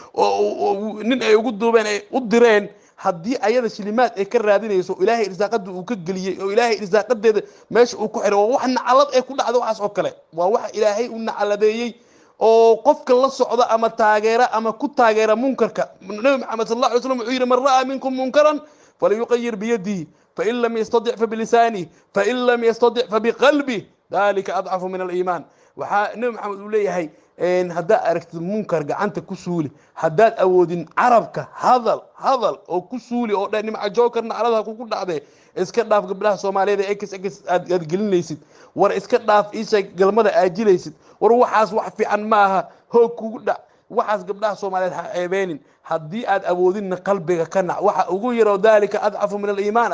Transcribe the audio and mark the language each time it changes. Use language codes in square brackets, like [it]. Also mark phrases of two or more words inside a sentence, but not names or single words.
[so] nin ay ugu duubeen ay u direen haddii ayada shilimaad ay ka raadinayso ilaahay irsaaqada uu ka galiyay oo ilaahay irsaaqadeeda meesha uu ku xiro wax nacalad ay ku dhacdo waxaas oo kale waa wax ilaahay uu nacaladeeyay oo qofka la socda ama taageera ama ku taageera munkarka nabi maxamed [ar] صلى الله عليه وسلم [so] wuxuu yiri [ar] من رأى منكم منكرا فليغيره بيده فإن لم يستطع فبلسانه فإن لم يستطع فبقلبه ذلك أضعف الإيمان [so] waxa nabi maxamed uu leeyahay hadda aragtid munkar gacanta ku suuli haddaad awoodin carabka hadal oo ku suuli oo dhan Nimca Joker nacalada ku dhacday iska dhaaf gabdhaha Soomaaliyeed ee aad gelinaysid war iska dhaaf isha galmada aajilaysid war waxaas wax fiican maaha hoog kugu dhac waxaas gabdhaha Soomaaliyeed ha ceebeenin haddii aad awoodin qalbiga ka nac waxa ugu yaro [ar] ذلك أضعف الإيمان